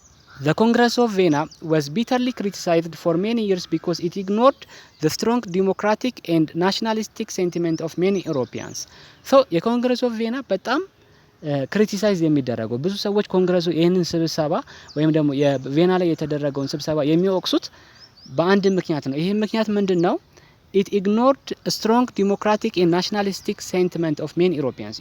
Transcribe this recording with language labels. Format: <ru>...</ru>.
<en>The Congress of Vienna was bitterly criticized for many years because it ignored the strong democratic and nationalistic sentiment of many Europeans.</en> <am>So የኮንግረስ ኦፍ ቪየና በጣም ክሪቲሳይዝ የሚደረገው ብዙ ሰዎች ኮንግረሱ ይህንን ስብሰባ ወይም ደግሞ የቪየና ላይ የተደረገውን ስብሰባ የሚወቅሱት በአንድ ምክንያት ነው። ይህ ምክንያት ምንድነው?</am> <en>It ignored a strong democratic and nationalistic sentiment of many Europeans.</en>